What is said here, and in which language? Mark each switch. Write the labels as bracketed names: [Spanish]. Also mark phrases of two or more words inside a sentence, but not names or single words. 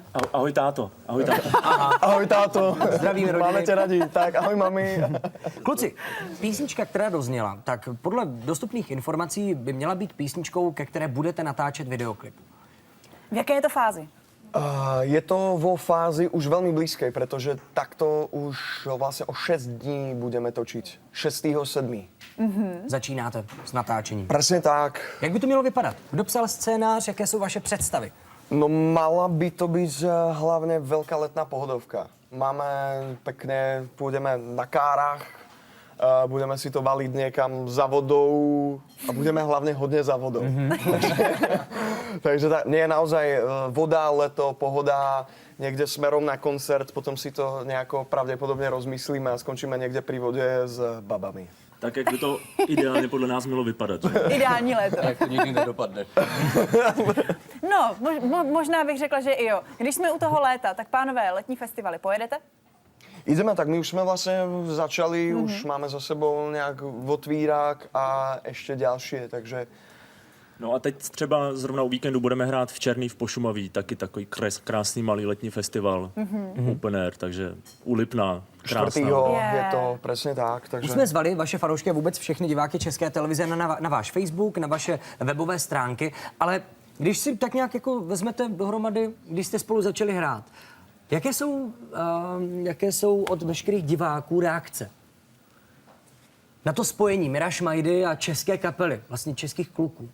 [Czech] Ahoj táto. Ahoj táto. Ahoj táto. Zdravíme rodiny. Máme tě rádi. Tak ahoj mami. Kluci, písnička, která dozněla, tak podle dostupných informací by měla být písničkou, ke které budete natáčet videoklip. V jaké je to fázi? [Slovak] Je to vo fázi už veľmi blízkej, pretože takto už vlastne o 6 dní budeme točiť. 6.7. [Czech] Začínáte s natáčením. [Slovak] Presne tak. [Czech] Jak by to mělo vypadat? Kdo psal scénář, jaké jsou vaše představy? [Slovak] No mala by to byť hlavne veľká letná pohodovka. Máme pekne, pôjdeme na kárach, budeme si to valiť niekam za vodou a budeme hlavne hodne za vodou. Takže nie je naozaj voda, leto, pohoda, niekde smerom na koncert, potom si to nejako pravdepodobne rozmyslíme a skončíme niekde pri vode s babami. [Czech] Tak jak by to ideálně podle nás mělo vypadat. Že? Ideální léto. Tak to nikdy nedopadne. No, možná bych řekla, že i jo. Když jsme u toho léta, tak pánové, letní festivaly pojedete? [Slovak] Ideme, tak my už sme vlastne začali, už máme za sebou nejak otvírák a ešte ďalšie, takže... [Czech] No a teď třeba zrovna o víkendu budeme hrát v Černý v Pošumaví, taky takový krásný malý letní festival, [English] open air, [Czech] takže u Lipna, krásná. 4. je to přesně tak. Takže... Už jsme zvali vaše fanoušky a vůbec všechny diváky České televize na váš Facebook, na vaše webové stránky, ale když si tak nějak jako vezmete dohromady, když jste spolu začali hrát, jaké jsou od veškerých diváků reakce na to spojení Míra Šmajdy a české kapely, vlastně českých kluků?